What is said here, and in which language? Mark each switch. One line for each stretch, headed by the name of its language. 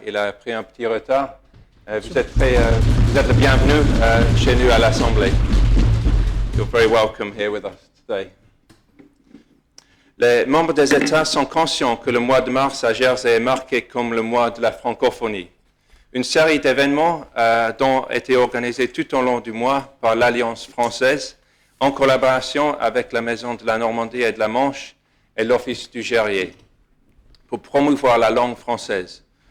French: Il a pris un petit retard. Vous êtes le bienvenu chez nous à l'Assemblée.
English: You're very welcome here with us today.
French: Les membres des États sont conscients que le mois de mars à Jersey est marqué comme le mois de la francophonie. Une série d'événements ont été organisés tout au long du mois par l'Alliance française en collaboration avec la Maison de la Normandie et de la Manche et l'Office du Guerrier pour promouvoir la langue française.